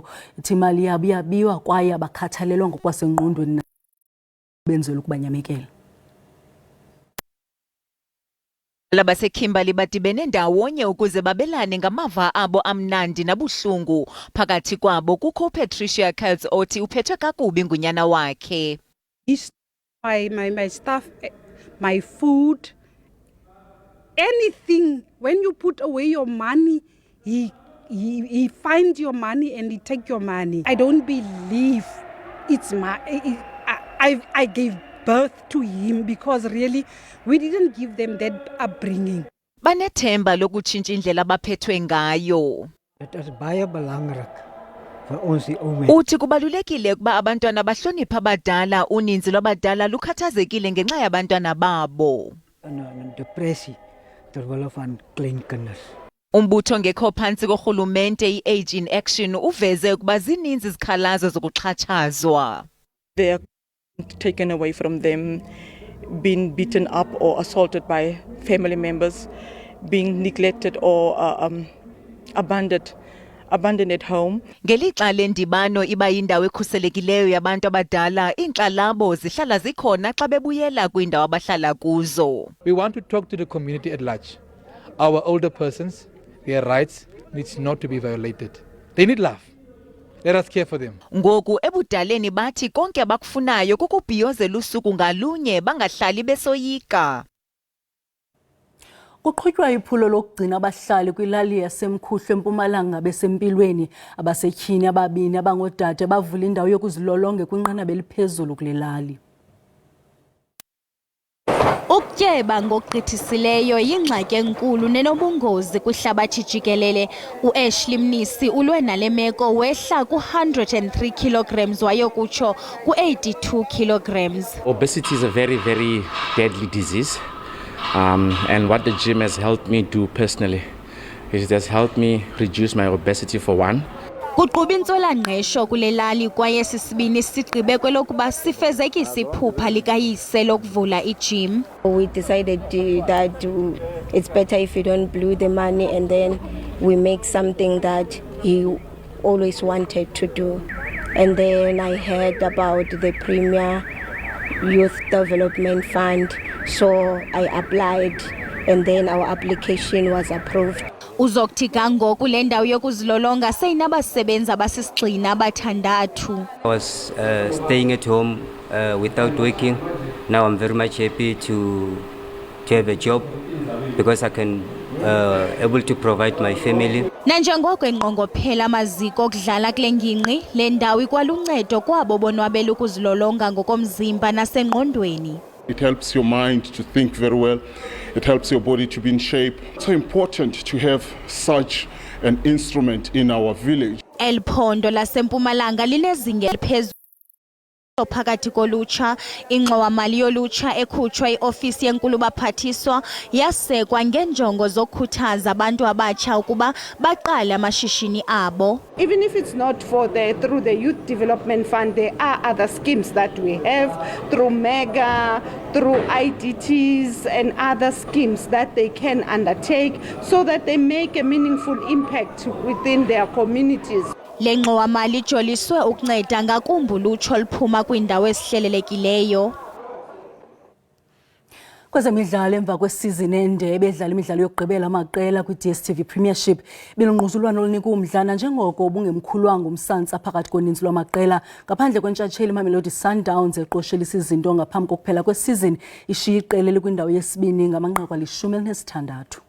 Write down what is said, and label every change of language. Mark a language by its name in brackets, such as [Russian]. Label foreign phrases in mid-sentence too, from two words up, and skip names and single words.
[Xhosa] Ithi imali yabo iyabiwa kwaye abakhathalelwa ngokwasengqondweni benzelwe ukubanyamekela. LabaseKimberley badibene ndawonye ukuze babelane ngamava abo amnandi nabuhlungu. Phakathi kwabo kukho Patricia Kurtz othi uphethwe kakubi ngunyana wakhe. [English] My stuff, my food, anything. When you put away your money, he find your money and he take your money. I don't believe it's I gave birth to him because really we didn't give them that upbringing. [Xhosa] Banethemba lokutshintsha indlela abaphethwe ngayo. [Afrikaans] Dit is baie belangrik vir ons die ou mense. [Xhosa] Uthi kubalulekile ukuba abantwana bahloniphe abadala. Uninzi lwabadala lukhathazekile ngenxa yabantwana babo. [Afrikaans] Depressie terwille van klein kinders. [Xhosa] Umbutho ongekho phantsi korhulumente i-Age in Action uveze ukuba zininzi izikhalazo zokuxhatshazwa. [English] They are taken away from them, being beaten up or assaulted by family members, being neglected or abandoned at home. [Xhosa] Ngelixa lendibano iba yindawo ekhuselekileyo yabantu abadala, iinkxalabo zihlala zikhona xa bebuyela kwiindawo abahlala kuzo. [English] We want to talk to the community at large. Our older persons, their rights needs not to be violated. They need love. Let us care for them. [Xhosa] Ngoku ebudaleni bathi konke abakufunayo kukubhiyozela usuku ngalunye bangahlali besoyika. Kuqhutywa iphulo lokugcina abahlali kwilali yaseMkhuhlu eMpumalanga besempilweni. Abasetyhini ababini abangoodade bavula indawo yokuzilolonga kwinqanaba eliphezulu kule lali. Ukutyeba ngokugqithisileyo yingxaki enkulu nenobungozi kwihlabathi jikelele. U-Ashley Mnisi ulwe nale meko wehla ku-103 kilograms wayokutsho ku-82 kilograms. [English] Obesity is a very, very deadly disease. And what the gym has helped me do personally is it has helped me reduce my obesity for one. [Xhosa] Kuquba intswelangqesho kule lali kwaye sisibini sigqibe kwelokuba sifezekise iphupha likayise lokuvula i-gym. [English] We decided that it's better if you don't blow the money and then we make something that he always wanted to do. And then I heard about the Premier Youth Development Fund, so I applied and then our application was approved. [Xhosa] Uzokuthi kangoku le ndawo yokuzilolonga seyinabasebenzi abasisigxina abathandathu. [English] I was staying at home without working. Now I'm very much happy to have a job because I can able to provide my family. [Xhosa] Nanjengoko enqongophela amaziko okudlala kule ngingqi, le ndawo ikwaluncedo kwabo bonwabela ukuzilolonga ngokomzimba nasengqondweni. [English] It helps your mind to think very well. It helps your body to be in shape. It's so important to have such an instrument in our village. [Xhosa] El Phondo laseMpumalanga linezinga eliphezulu phakathi kolutsha. Ingxowa-mali yolutsha ekhutshwa i-ofisi yenkulu baphathiswa yasekwa ngenjongo zokukhuthaza abantu abatsha ukuba baqale amashishini abo. [English] Even if it's not through the Youth Development Fund, there are other schemes that we have through MEGA, through IDTs and other schemes that they can undertake so that they make a meaningful impact within their communities. [Xhosa] Le ngxowa-mali ijoliswe ukunceda ngakumbi ulutsha oluphuma kwiindawo ezihlelelekileyo. Kwezemidlalo emva kwesizini endebe edlala imidlalo yokugqibela amaqela kwi-DStv Premiership belungquzulwano olunika umdla nanjengoko ubungemkhulwanga umsantsa phakathi koninzi lwamaqela ngaphandle kwentshatsheli Mamelodi Sundowns eqoshela isizinto ngaphambi kokuphela kwesizini ishiya iqela elikwindawo yesibini ngamanqaku ali-16.